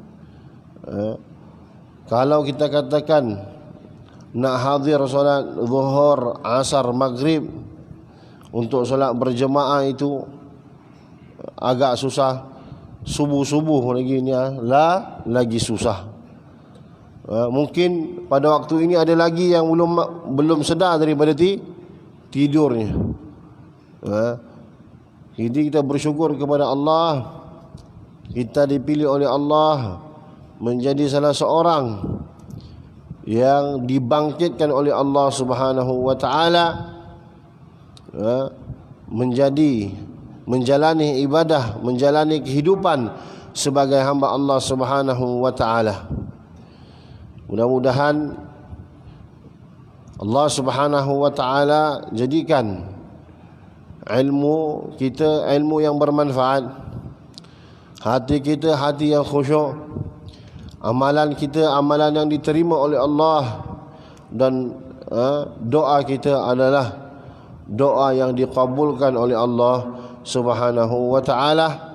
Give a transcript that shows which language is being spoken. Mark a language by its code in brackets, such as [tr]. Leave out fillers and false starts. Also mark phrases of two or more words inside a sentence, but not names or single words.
[ms] Kalau kita katakan nak hadir solat zuhur, asar, maghrib, untuk solat berjemaah itu agak susah. Subuh-subuh lagi ni lagi susah. Mungkin pada waktu ini ada lagi yang belum sedar daripada tidurnya. Jadi kita bersyukur kepada Allah, kita dipilih oleh Allah menjadi salah seorang yang dibangkitkan oleh Allah Subhanahu wa taala menjalani ibadah, menjalani kehidupan sebagai hamba Allah Subhanahu wa taala. Mudah-mudahan Allah Subhanahu wa taala jadikan ilmu kita ilmu yang bermanfaat, hati kita hati yang khusyuk, amalan kita amalan yang diterima oleh Allah, dan doa kita adalah doa yang dikabulkan oleh Allah Subhanahu wa taala.